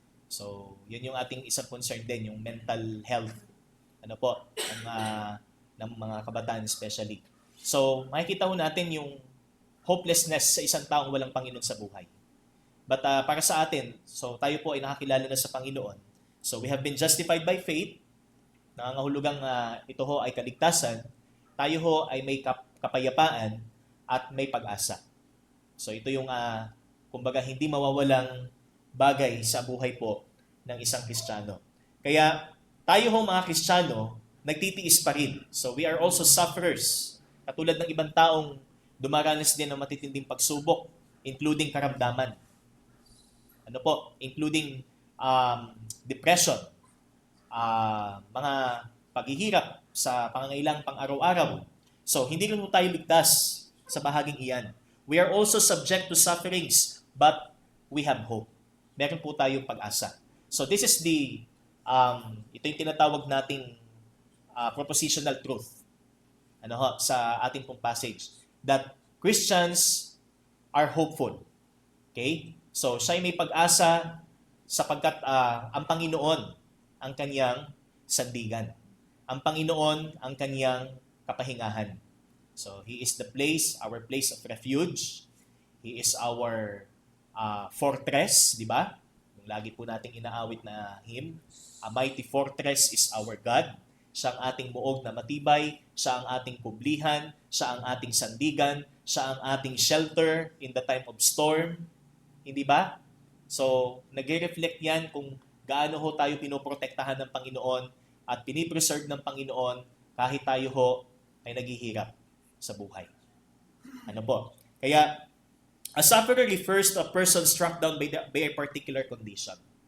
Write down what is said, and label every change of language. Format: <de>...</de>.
<tl>So, yun yung ating isang concern din, yung mental health. Ano po, ng mga kabataan especially. So, makikita ho natin yung hopelessness sa isang taong walang Panginoon sa buhay. But para sa atin, so tayo po ay nakakilala na sa Panginoon.</tl> <en>So, we have been justified by faith.</en> <tl>Nangangahulugang ito ho ay kaligtasan. Tayo ho ay may kapayapaan at may pag-asa. So, ito yung kumbaga hindi mawawalang bagay sa buhay po ng isang Kristiyano. Kaya tayo ho mga Kristiyano, nagtitiis pa rin.</tl> <en>So we are also sufferers.</en> <tl>Katulad ng ibang taong dumaranas din ng matitinding pagsubok, including karamdaman. Ano po? Including depression, mga paghihirap sa pangangailangang pang-araw-araw. So hindi rin po tayo ligtas sa bahaging iyan.</tl> <en>We are also subject to sufferings, but we have hope.</en> <tl>Meron po tayong pag-asa.</tl> <en>So this is</en> <tl>ito yung tinatawag nating propositional truth sa ating pong passage.</tl> <en>That Christians are hopeful. Okay?</en> <tl>So siya ay may pag-asa sapagkat ang Panginoon ang kanyang sandigan. Ang Panginoon ang kanyang kapahingahan.</tl> <en>So He is our place of refuge. He is our fortress,</en> <tl>di ba? Yung lagi po nating inaawit na hymn.</tl> <en>A mighty fortress is our God.</en> <tl>Siya ang ating muog na matibay, siya ang ating kublihan, siya ang ating sandigan, siya ang ating</tl> <en>shelter in the time of storm.</en> <tl>Hindi ba? So, nagre-reflect yan kung gaano ho tayo pinoprotektahan ng Panginoon at pinipreserve ng Panginoon kahit tayo ho ay naghihirap sa buhay. Ano po?</tl> <en>Kaya, a sufferer refers to a person struck down by a particular condition.</en>